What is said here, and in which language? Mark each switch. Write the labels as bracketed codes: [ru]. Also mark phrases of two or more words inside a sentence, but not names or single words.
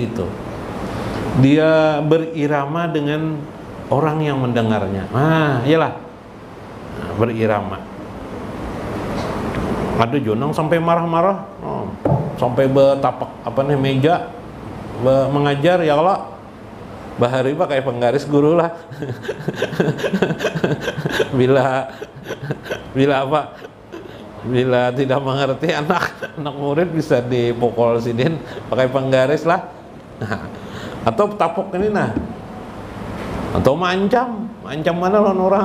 [id] Dia berirama dengan orang yang mendengarnya. Iyalah. Berirama. [bjn] Ada jonang sampai marah-marah, sampai betapak meja mengajar, [id] ya Allah. [bjn] Bahari Pak kayak penggaris guru lah. Bila tidak mengerti anak murid bisa dipukul sidin pakai penggaris lah. Atau tapok ini atau mancam mana lawan orang.